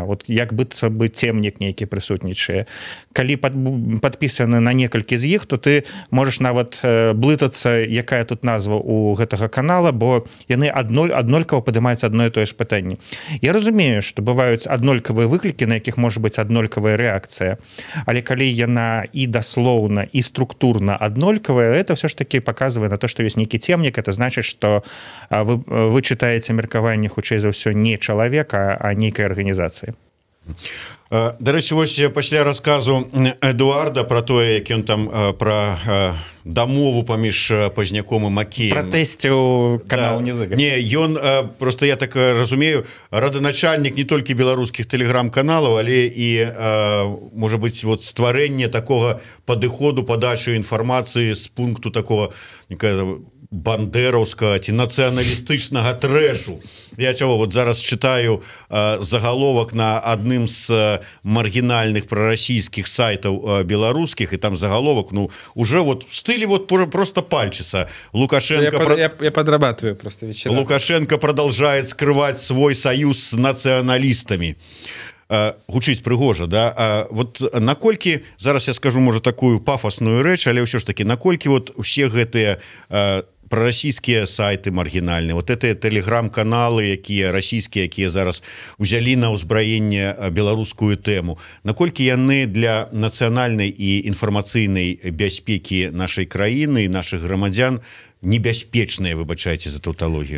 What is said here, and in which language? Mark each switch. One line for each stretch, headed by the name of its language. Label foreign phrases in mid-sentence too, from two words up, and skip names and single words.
Belarusian: Вот як быццам бы цемнік нейкі прысутнічае. Калі падпісаны на некалькі з іх, то ты можаш нават блытацца, якая тут назва у гэтага канала, бо яны аднолькава падымаюцца адно і тое ж пытанне. Я разумею, што бываюць аднолькавыя выклікі, на якіх можа быць аднолькавая рэакцыя, але калі яна і даслоўна, і структурна аднолькавая,
Russian: это все ж таки показывает на то, что есть некий темник. Это значит, что вы читаете
Belarusian: меркаванне, хутчэй за ўсё, не чалавека, а нейкай арганізацыі. Дарэчы, вось пасля расказу Эдуарда про тое, як ён там про дамову паміж Позняком і Макеем. Пратэсціў канал Низыгорь. Не, ён, просто я так разумею, раданачальнік не толькі беларускіх тэлеграм-каналаў, але і, можа быць, вот стварэнне такога падыходу, падачы інфармацыі з пункту такого бандераўскага ці нацыяналістычнага трэшу. Я чаго вот зараз
Russian: читаю заголовок
Belarusian: на адным з маргінальных прарасійскіх сайтаў беларускіх, і там заголовок,
Russian: уже вот в стиле вот просто пальчиса. Лукашенко я подрабатываю просто вечерами. Лукашенко продолжает скрывать свой союз с националистами.
Belarusian: Гучыць прыгожа, да? Вот наколькі, зараз я скажу, можа, такую пафосную рэч, але ўсё ж таки, наколькі вот усе гэтыя прарасійскія сайты маргінальныя, вот это тэлеграм-каналы, якія расійскія, якія зараз узялі на ўзбраенне беларускую тэму, наколькі яны для нацыянальнай і інфармацыйнай бяспекі нашай краіны і нашых грамадзян небяспечныя, выбачайце за таўталогію?